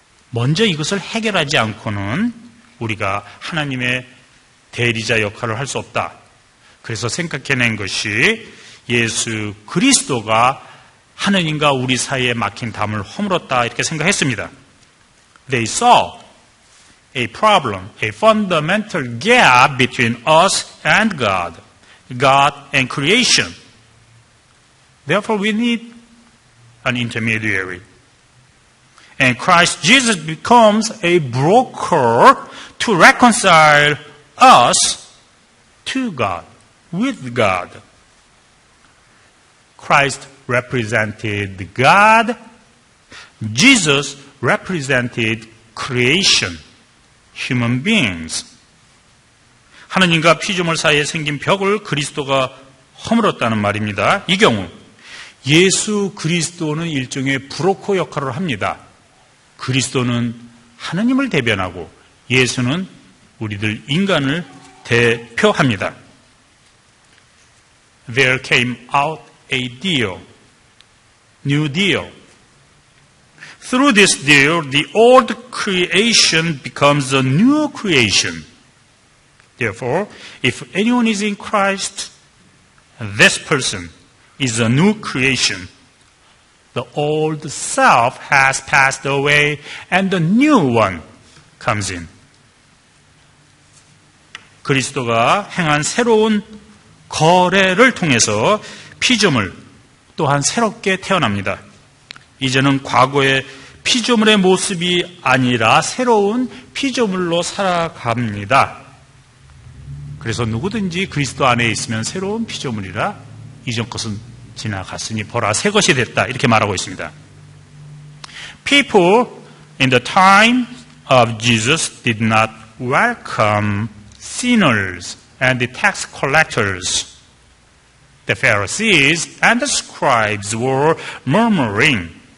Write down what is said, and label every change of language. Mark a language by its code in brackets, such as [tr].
[ko] 먼저 이것을 해결하지 않고는 우리가 하나님의 대리자 역할을 할 수 없다. 그래서 생각해낸 것이 예수 그리스도가 하느님과 우리 사이에 막힌 담을 허물었다 이렇게 생각했습니다. [en] They saw a problem, a fundamental gap between us and God and creation. Therefore, we need an intermediary. And Christ Jesus becomes a broker to reconcile us to God, with God. Christ represented God. Jesus represented creation, human beings. [ko] 하느님과 피조물 사이에 생긴 벽을 그리스도가 허물었다는 말입니다. 이 경우 예수 그리스도는 일종의 브로커 역할을 합니다. 그리스도는 하느님을 대변하고 예수는 우리들 인간을 대표합니다. [en] There came out a deal, new deal. Through this deal, the old creation becomes a new creation. Therefore, if anyone is in Christ, this person is a new creation. The old self has passed away and the new one comes in. [ko] 그리스도가 행한 새로운 거래를 통해서 피조물 또한 새롭게 태어납니다. 이제는 과거의 피조물의 모습이 아니라 새로운 피조물로 살아갑니다. 그래서 누구든지 그리스도 안에 있으면 새로운 피조물이라 이전 것은 지나갔으니 보라 새 것이 됐다 이렇게 말하고 있습니다. [en] People in the time of Jesus did not welcome sinners and the tax collectors. The Pharisees and the scribes were murmuring.